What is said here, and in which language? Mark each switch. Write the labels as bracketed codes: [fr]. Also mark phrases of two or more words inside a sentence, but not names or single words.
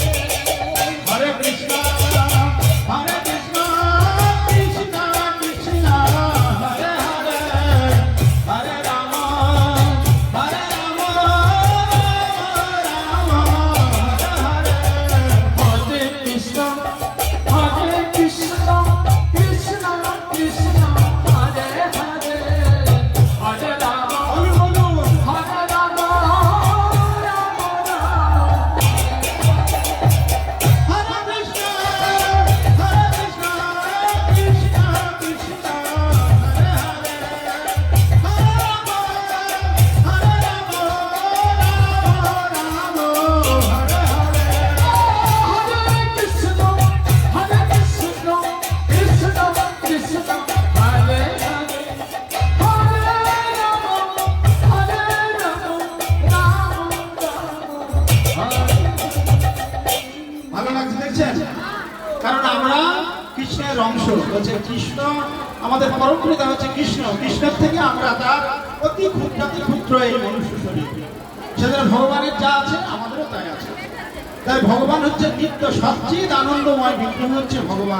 [bn] হরে কৃষ্ণ হরে কৃষ্ণ কৃষ্ণ কৃষ্ণ হরে হরে, হরে রাম হরে রাম রাম হরে হরে। Hare Krishna, Hare Krishna, Krishna Krishna, Hare Hare, Hare Rama, আমি বলুন Hare Rama, Rama Rama. হরে কৃষ্ণ হরে কৃষ্ণ কৃষ্ণ কৃষ্ণ হরে হরে, হরে রাম হরে রাম রাম রাম হরে হরে। Hare Krishna, Hare Krishna, Krishna Krishna, Hare Hare, Hare Rama, Hare Rama, Rama Rama, Hare. ভালো লাগছে দেখছেন? কারণ আমরা কৃষ্ণের অংশ, হচ্ছে কৃষ্ণ আমাদের পরম পিতা হচ্ছে কৃষ্ণ, কৃষ্ণের থেকে আমরা তার অতি ক্ষুদ্রাতি ক্ষুদ্র এই মনুষ্য শরীর। সেজন্য ভগবানের যা আছে আমাদেরও তাই আছে। তাই ভগবান হচ্ছে নিত্য সবচেয়ে আনন্দময় বিগ্রহ হচ্ছে ভগবান।